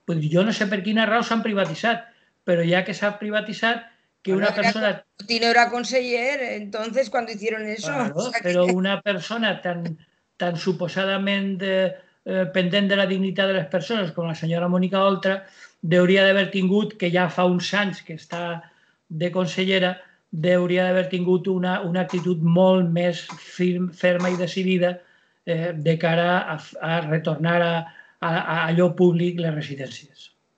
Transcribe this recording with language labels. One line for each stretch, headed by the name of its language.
Catalan: Jo no sé per quina raó s'han privatitzat, però ja que s'ha privatitzat, que una persona...
Spanish: Tino era conseller, entonces, cuando hicieron eso.
Catalan: Claro, pero una persona tan suposadament pendent de la dignitat de les persones com la senyora Mònica Oltra hauria d'haver tingut, que ja fa uns anys que està de consellera, hauria d'haver tingut una actitud molt més ferma i decidida de cara a retornar a allò públic les residències.